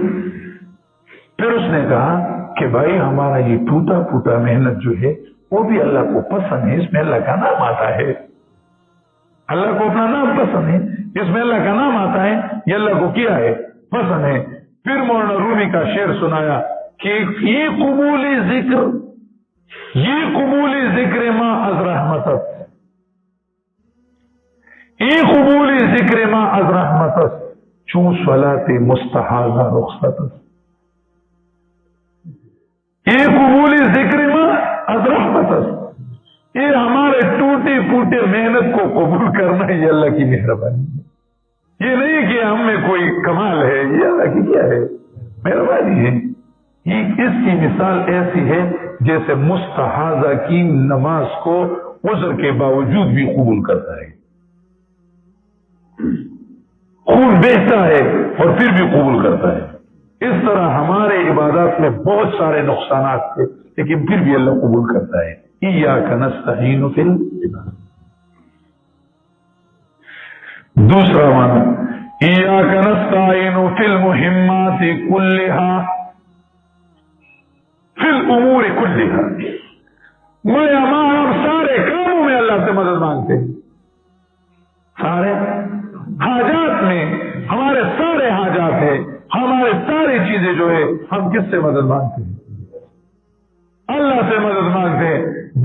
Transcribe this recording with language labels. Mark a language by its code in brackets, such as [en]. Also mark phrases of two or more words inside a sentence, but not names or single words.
[ur] پھر اس نے کہا کہ بھائی ہمارا یہ ٹوٹا پھوٹا محنت جو ہے وہ بھی اللہ کو پسند ہے, اس میں اللہ کا نام آتا ہے, اللہ کو اپنا نام پسند ہے, اس میں اللہ کا نام آتا ہے, یہ اللہ کو کیا ہے, پسند ہے. پھر مولانا رومی کا شعر سنایا کہ [fa] یہ قبولی ذکر ما از رحمتت, یہ قبولی ذکر ما از رحمتت چون صلاۃ مستحاضہ رخصت. یہ قبولی ذکر ما از رحمتت, [ur] یہ ہمارے ٹوٹے پھوٹے محنت کو قبول کرنا یہ اللہ کی مہربانی ہے. یہ نہیں کہ ہم میں کوئی کمال ہے, یہ اللہ کی کیا ہے, مہربانی ہے. اس کی مثال ایسی ہے جیسے مستحاضہ کی نماز کو عذر کے باوجود بھی قبول کرتا ہے, خون بہتا ہے اور پھر بھی قبول کرتا ہے. اس طرح ہمارے عبادات میں بہت سارے نقصانات تھے لیکن پھر بھی اللہ قبول کرتا ہے. [ar] ایاک نستعین فی العبادہ. [ur] دوسرا معنیٰ [ar] إياك نستعين في المهمات كلها في الأمور كلها. [ur] میں ہم سارے کاموں میں اللہ سے مدد مانگتے ہیں، سارے حاجات میں ہمارے سارے حاجات ہے، ہمارے ساری چیزیں جو ہے ہم کس سے مدد مانگتے ہیں? اللہ سے مدد مانگتے ہیں.